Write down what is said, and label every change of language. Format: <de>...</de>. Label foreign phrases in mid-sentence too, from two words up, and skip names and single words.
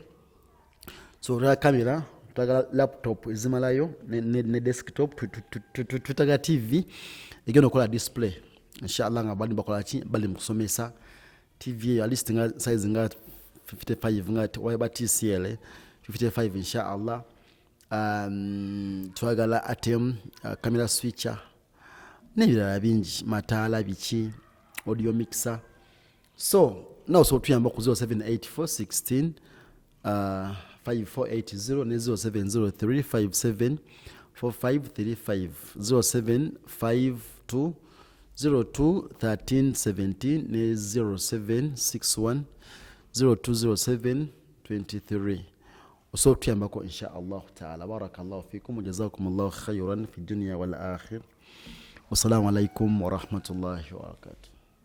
<lg>So twagala kamera, twagala laptop ezimalayo ne desktop, twetaaga TV egenda okukola display inshallah nga bali bakola ki bali mukusomesa TV</lg> <en>at least</en> <lg>nga size nga 55 nga waba TCL 55 inshallah. Twagala atem</lg> <en>camera switcher</en> <lg>n'ebirala bingi, mataala biki,</lg> <en>audio mixer. So now</en> <lg>so tuyamba ku 078416 5480 ne 0703574535 0752 021317 ne 0761 020723. So tuyambako</lg> <ar>إن شاء الله تعالى. بارك الله فيكم وجزاكم الله خيرا في الدنيا والآخرة. والسلام عليكم ورحمة الله وبركاته.</ar>